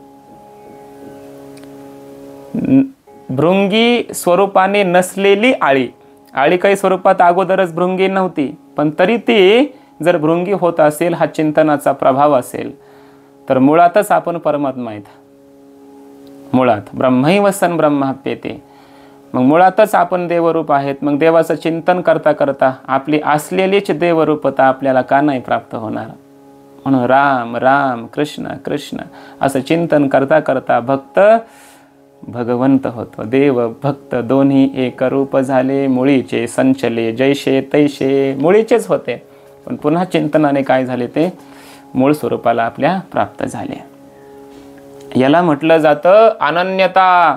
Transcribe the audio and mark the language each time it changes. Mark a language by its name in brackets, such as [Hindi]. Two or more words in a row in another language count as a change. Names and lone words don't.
[Marathi] भृंगी स्वरूपाने नसलेली आळी, आळी काही स्वरूपात अगोदरच भृंगी नव्हती, पण तरी ती जर भृंगी होत असेल, हा चिंतनाचा प्रभाव असेल, तर मुळातच आपण परमात्मा आहेत. मुळात [Sanskrit] ब्रह्मैव सन् ब्रह्माप्येते. [Marathi] मग मुळातच आपण देवरूप आहेत. मग देवाचं चिंतन करता करता आपली असलेलीच देवरूपता आपल्याला का नाही प्राप्त होणार? म्हणून राम राम कृष्ण कृष्ण असं चिंतन करता करता भक्त भगवंत होतो. देव भक्त दोन्ही एक रूप झाले, मुळीचे संचले जैसे तैसे. मुळीचेच होते, पण पुन्हा चिंतनाने काय झाले, ते मूळ स्वरूपाला आपल्या प्राप्त झाले. याला म्हटलं जातं अनन्यता.